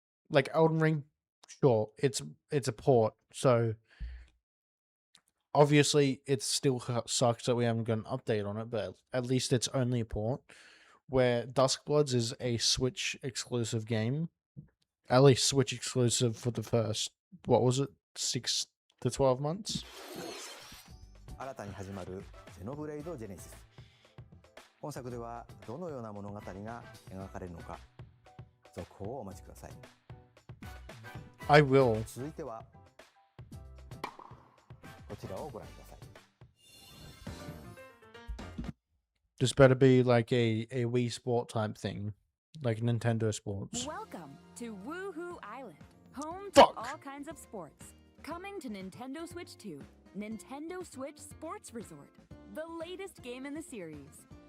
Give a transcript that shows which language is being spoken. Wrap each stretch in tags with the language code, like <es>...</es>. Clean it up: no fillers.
<en>Like Elden Ring, sure, it's a port, so obviously it still sucks that we haven't got an update on it, but at least it's only a port. Where Duskbloods is a Switch exclusive game, at least Switch exclusive for the first, what was it, 6 to 12 months?</en> <ja>新たに始まるゼノブレイド・ジェネシス。本作ではどのような物語が描かれるのか、続報をお待ちください。</ja> <en>I will.</en> <ja>続いてはこちらをご覧ください。</ja> <en>This better be like a Wii Sport type thing, like Nintendo Sports. Welcome to Woohoo Island, home to Fuck. all kinds of sports. Coming to Nintendo Switch 2, Nintendo Switch Sports Resort, the latest game in the series.</en>